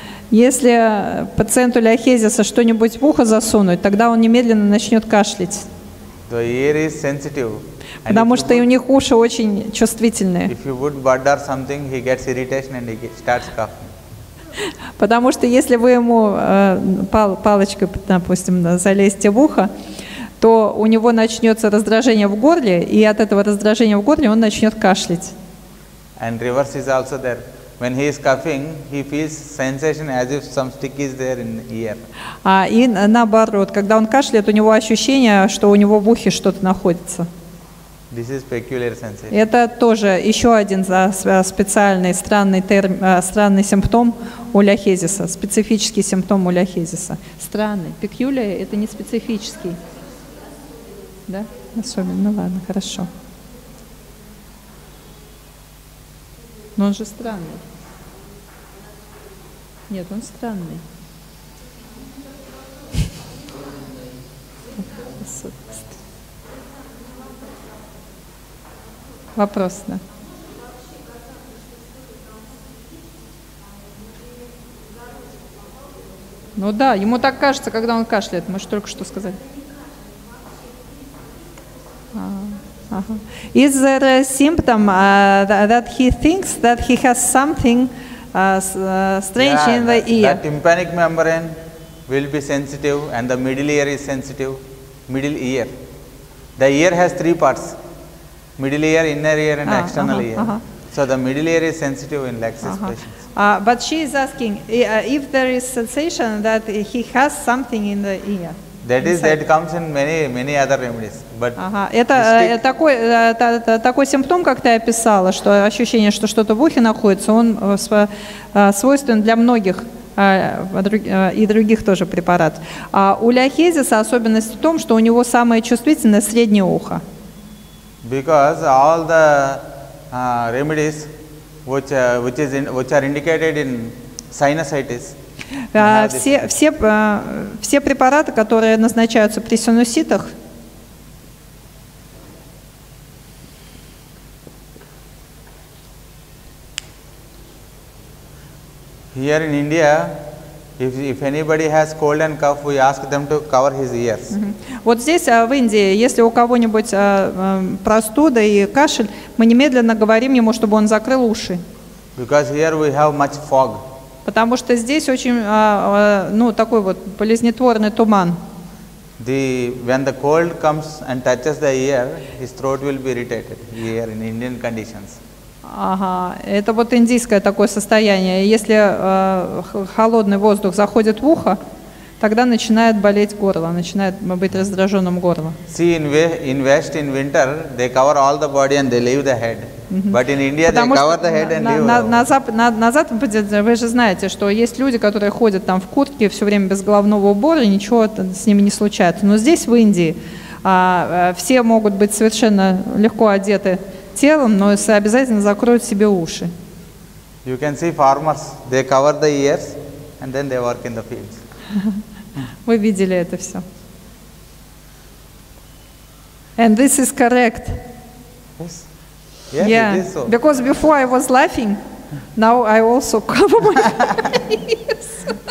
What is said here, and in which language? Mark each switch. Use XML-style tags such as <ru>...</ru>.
<ru>Если пациенту ляхезиса что-нибудь в ухо засунуть, тогда он немедленно начнет кашлять.</ru> <en>The ear is sensitive.</en> <ru>Потому что у них уши очень чувствительные.</ru> <en>If you put bud or something, he gets irritation and he starts coughing.</en> <ru>Потому что если вы ему палочкой, допустим, залезете в ухо, то у него начнется раздражение в горле, и от этого раздражения в горле он начнет кашлять.</ru> <en>And reverse is also there. When he is coughing, he feels sensation as if some stick is there in ear.</en> <ru>И наоборот, когда он кашляет, у него ощущение, что у него в ухе что-то находится.</ru> <en>This is peculiar sensation.</en> <ru>Это тоже еще один специальный странный симптом у ляхезиса, специфический симптом у ляхезиса. Странный. Peculiar – это не специфический. Да? Особенно. Ну ладно, хорошо. Но он же странный. Нет, он странный. Вопрос, да. Ну да, ему так кажется, когда он кашляет. Мы же только что сказали.</ru> <en>Is there a symptom that he thinks that he has something strange in the ear? The tympanic membrane will be sensitive and the middle ear is sensitive. Middle ear. The ear has three parts. Middle ear, inner ear and external ear. So the middle ear is sensitive in Lexus patients. But she is asking if there is sensation that he has something in the ear. That comes in many other remedies. But</en> <ru>это такой симптом, как ты описала, что ощущение, что что-то в ухе находится, он свойственен для многих и других тоже препаратов. А у ляхезиса особенность в том, что у него самое чувствительное среднее ухо.</ru> <en>Because all the remedies which are indicated in sinusitis.</en> <ru>Все препараты, которые назначаются при синуситах,</ru> <en>here in India, if anybody has cold and cough, we ask them to cover his ears.</en> <ru>Вот здесь, в Индии, если у кого-нибудь простуда и кашель, мы немедленно говорим ему, чтобы он закрыл уши.</ru> <en>Because here we have much fog.</en> <ru>Потому что здесь очень, такой вот болезнетворный туман.</ru> <en>When the cold comes and touches the ear, his throat will be irritated here in Indian conditions.</en> <ru>Это вот индийское такое состояние. Если холодный воздух заходит в ухо, тогда начинает болеть горло, начинает быть раздраженным горло.</ru> <en>See, in West, in winter, they cover all the body and they leave the head. But in India, they cover the head and leave.</en> <ru>На Западе вы же знаете, что есть люди, которые ходят там в куртке все время без головного убора, и ничего с ними не случается. Но здесь, в Индии, все могут быть совершенно легко одеты телом, но обязательно закроют себе уши.</ru> <en>You can see farmers, they cover the ears and then they work in the fields.</en> <ru>Вы видели это все.</ru> <en>And this is correct. Yes. Yes, it is so. Because before I was laughing, now I also cover my ears.</en>